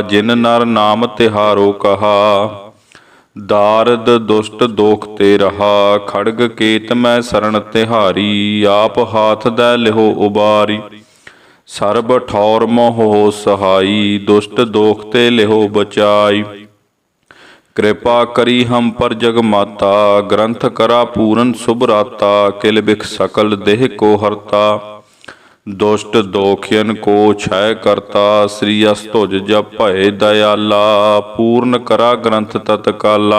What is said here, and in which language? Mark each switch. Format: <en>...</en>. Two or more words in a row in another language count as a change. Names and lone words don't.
<bra>ਜਿਨ ਨਰ ਨਾਮ ਤਿਹਾਰੋ ਕਹਾ, ਦਾਰਦ ਦੁਸ਼ਟ ਦੋਖ ਤੇ ਰਹਾ। ਖੜਗ ਕੇਤ ਮੈਂ ਸਰਣ ਤਿਹਾਰੀ, ਆਪ ਹਾਥ ਦੈ ਲਿਓ ਉਬਾਰੀ। ਸਰਬ ਠੌਰ ਮੋਹ ਸਹਾਈ, ਦੁਸ਼ਟ ਦੋਖ ਤੇ ਲਿਓ ਬਚਾਈ। कृपा करी हम पर जग माता, ग्रंथ करा पूरन सुभराता। किल बिख सकल देह को हरता, दुष्ट दोखियन को क्षय करता। श्री अस्तुज जप भय दयाला, पूर्ण करा ग्रंथ तत्काला।</bra>